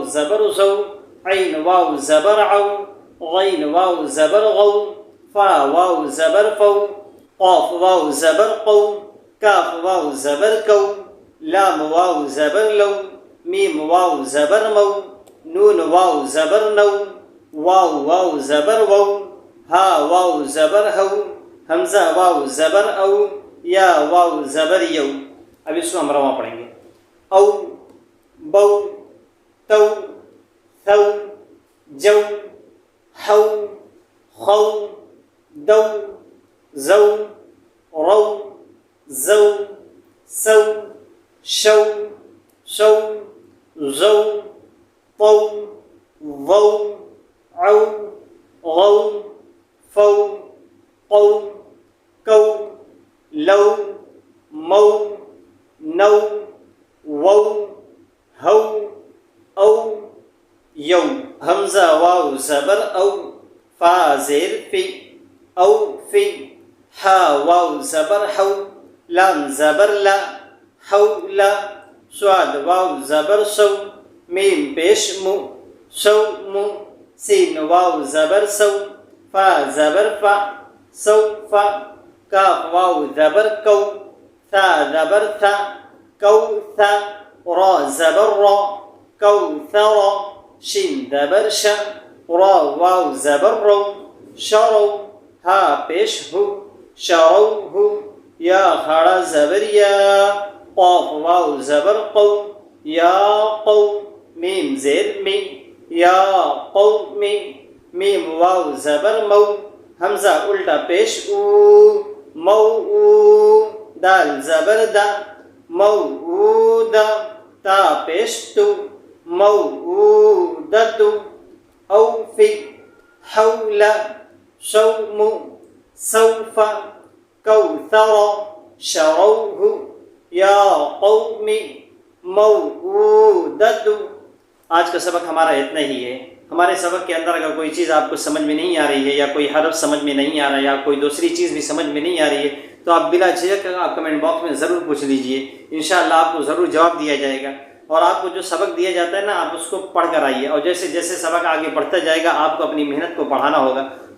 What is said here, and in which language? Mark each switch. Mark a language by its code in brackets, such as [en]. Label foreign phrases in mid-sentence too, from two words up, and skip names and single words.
[ur] زبر زو، عین واو زبر عو، غین واو زبر غو، فا واو زبر فو، قاف واو زبر قو، کاف واو زبر کو، لام واو زبر لو، میم واو زبر مو، نون واو زبر نو، واو واو زبر وو، ہا واو زبر ہو، حمزہ واو زبر او، یا واو زبر یو۔ اب اس کو ہم رواں پڑھیں گے۔ او، بو، تو، ثو، جو، حو، خو، دو، زو، رو، زو، سو، شو، سو، زو، طو، ضو، عو، غو، فو، قو، کو، لو، مو، نو، وو، ہو، او، یو۔ حمزہ واو زبر او، فا زیر فی، او فی، ہا واو زبر حو، لام زبر لا، حولا، صاد واو زبر سو، میم پیش مو، سو مو، سین واو زبر سو، فا زبر فا، سوفا، کاف واو زبر کو، ثا زبر تھا، کو تھا، را زبر را، کو ثرا، شین زبر شا، را واو زبر رو، شرو، ہا پیش ہو، شرو ہو، یا کھڑا زبر یا، قاف واو زبر قو، یا قو، میم زیر می، یا قومی، میم واو زبر مو، حمزہ الٹا پیش او، مو او، دال زبر دا، مو او دا، تا پیش تو، مو او دتو، اوفی، حولا، شوم، سوفا، کوثر، شروہ، یا قوم، موعودۃ۔ آج کا سبق ہمارا اتنا ہی ہے۔ ہمارے سبق کے اندر اگر کوئی چیز آپ کو سمجھ میں نہیں آ رہی ہے، یا کوئی حرف سمجھ میں نہیں آ رہا ہے، یا کوئی دوسری چیز بھی سمجھ میں نہیں آ رہی ہے تو آپ بلا جھجک آپ کمنٹ باکس میں ضرور پوچھ لیجئے، انشاءاللہ آپ کو ضرور جواب دیا جائے گا۔ اور آپ کو جو سبق دیا جاتا ہے نا، آپ اس کو پڑھ کر آئیے، اور جیسے جیسے سبق آگے بڑھتا جائے گا آپ کو اپنی محنت کو بڑھانا ہوگا۔